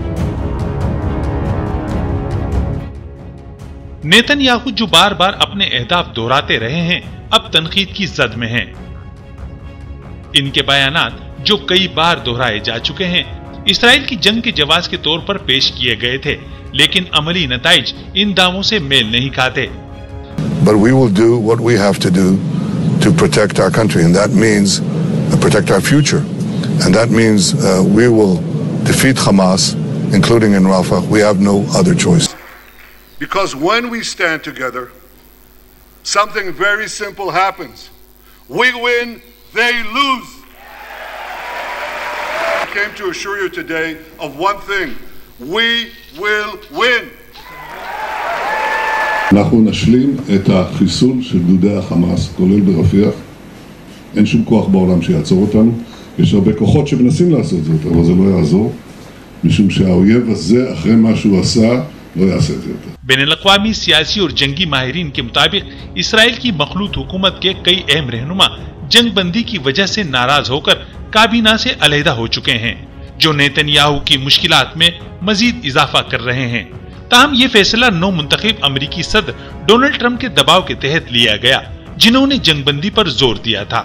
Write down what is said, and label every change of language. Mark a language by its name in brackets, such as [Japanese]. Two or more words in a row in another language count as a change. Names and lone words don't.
[Urdu] نیتن یاہو جو بار بار اپنے اہداف دہراتے رہے ہیں، اب تنقید کی زد میں ہیں. ان کے بیانات جو کئی بار دہرائے جا چکے ہیں، اسرائیل کی جنگ کے جواب کے طور پر پیش کیے گئے تھے، لیکن عملی نتائج ان دعووں سے میل نہیں کھاتے. [English] But we will do what we have to do to protect our country, and that means protect our future, and that means we will defeat Hamas, including in Rafah. We have no other choice. Because when we stand together, something very simple happens. We win, they lose. I came to assure you today of one thing: we will win. [Hebrew] אנחנו נשלים את החיסול של גדודי החמאס, כולל ברפיח. אין שום כוח בעולם שיעצור אותנו. יש הרבה כוחות שמנסים לעשות זאת, אבל זה לא יעזור, משום שהאויב הזה, אחרי מה שהוא עשה, לא יעשה את זה יותר. [Urdu] بین الاقوامی سیاسی اور جنگی ماہرین کے مطابق اسرائیل کی مخلوط حکومت کے کئی اہم رہنما جنگ بندی کی وجہ سے ناراض ہو کر کابینہ سے علیحدہ ہو چکے ہیں، جو نیتن یاہو کی مشکلات میں مزید اضافہ کر رہے ہیں. تاہم یہ فیصلہ نو منتخب امریکی صدر ڈونلڈ ٹرمپ کے دباؤ کے تحت لیا گیا، جنہوں نے جنگ بندی پر زور دیا تھا.